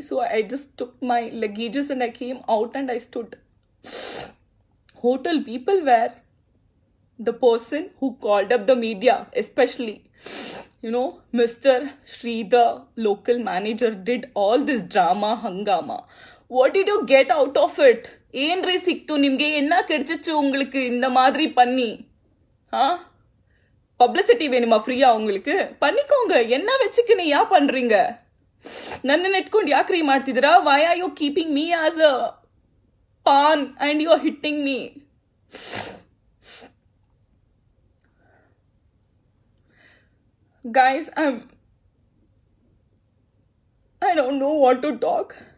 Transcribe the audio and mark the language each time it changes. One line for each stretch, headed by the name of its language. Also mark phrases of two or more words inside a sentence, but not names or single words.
English: So I just took my luggages and I came out and I stood. Hotel people were the person who called up the media, especially, Mr. Sridhar, local manager, did all this drama, hangama. What did you get out of it?
Kannada: ಏನ್ರಿ ಸಿಕ್ತು ನಿಮ್ಗೆ
Tamil: என்ன கிடைச்சிச்சு உங்களுக்கு இந்த மாதிரி பண்ணி பப்ளிசிட்டி வேணுமா ஃப்ரீயா உங்களுக்கு பண்ணிக்கோங்க என்ன வெச்சுக்கினே யா பண்றீங்க
Kannada: ನನ್ನ ನೆಟ್ಕೊಂಡು ಯಾಕ್ರಿ ಮಾಡ್ತಿದ್ದೀರಾ
English: why are you keeping me as a pawn and you are hitting me guys I don't know what to talk.